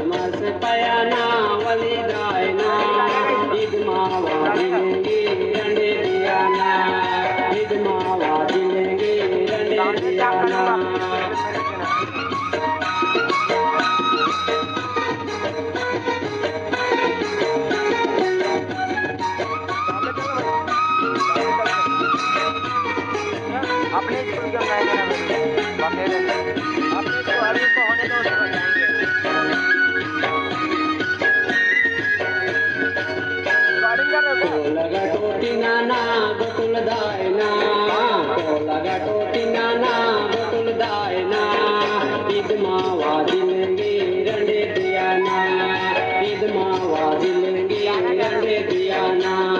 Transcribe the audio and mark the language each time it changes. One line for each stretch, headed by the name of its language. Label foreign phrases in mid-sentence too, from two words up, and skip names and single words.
Gondi: मस पयाना वली दायना ईद मावा दिलेंगे रंडे दियाना ईद मावा दिलेंगे रंडे दियाना
Hindi: अपने स्कूल का अपने तो अभी को होने दो उसके बाद जाएंगे।
Gondi: लगा टोटी नाना गोटुल दायना लगा टोटी नाना गोटुल दायना ईद मावा दिलेंगे रंडे दियाना ईद मावा दिलेंगे रंडे दियाना